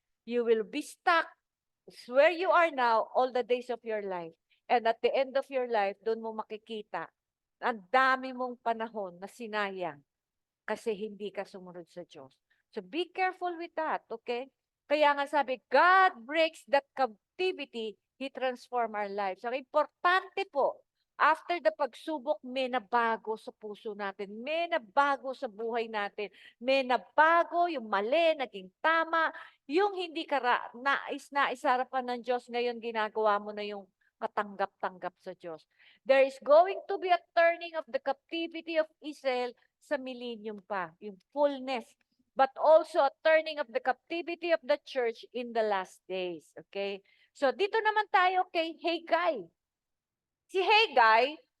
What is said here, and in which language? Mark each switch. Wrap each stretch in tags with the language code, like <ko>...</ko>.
<en>You will be stuck where you are now all the days of your life. And at the end of your life,</en> <tl>doon mo makikita ang dami mong panahon na sinayang kasi hindi ka sumunod sa Diyos.</tl> <en>So be careful with that, okay?</en> <tl>Kaya nga sabi,</tl> <en>God breaks that captivity, He transforms our lives.</en> <tl>Ang importante po, after the pagsubok, may nabago sa puso natin, may nabago sa buhay natin, may nabago yung mali, naging tama, yung hindi ka naisarapan ng Diyos, ngayon ginagawa mo na yung katanggap-tanggap sa Diyos.</tl> <en>There is going to be a turning of the captivity of Israel</en> <tl>sa millennium pa, yung fullness,</tl> <en>but also a turning of the captivity of the church in the last days.</en> <tl>Okay? So, dito naman tayo kay Haggai. Si Haggai,</tl>